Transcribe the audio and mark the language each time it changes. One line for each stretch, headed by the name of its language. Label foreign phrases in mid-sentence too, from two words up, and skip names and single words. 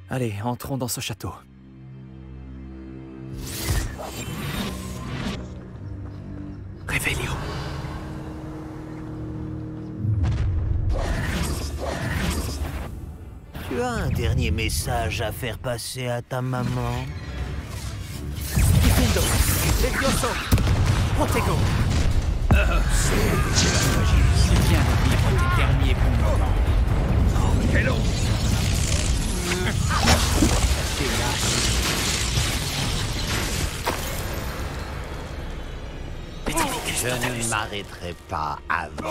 French: Allez, entrons dans ce château. Revelio. Tu as un dernier message à faire passer à ta maman? Diffindo. Levioso. Protego. C'est la magie. Tu viens de vivre tes derniers bons moments.
English: Oh, hello.
French: Je ne m'arrêterai pas avant.